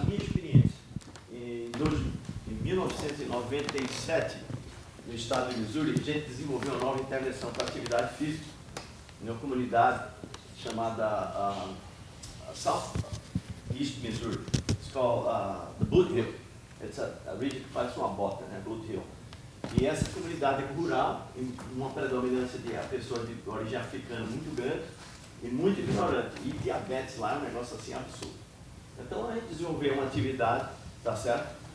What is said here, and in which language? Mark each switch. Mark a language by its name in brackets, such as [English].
[Portuguese] Na minha experiência, em 1997, no estado de Missouri, a gente desenvolveu uma nova intervenção para atividade física em uma comunidade chamada South East Missouri. [English] It's called the Boot Hill. It's a region [Portuguese] que parece uma bota, né? Boot Hill. E essa comunidade é rural, em uma predominância de pessoas de origem africana muito grande e muito ignorante. E diabetes lá é um negócio assim absurdo. Então a gente desenvolveu uma atividade, tá certo?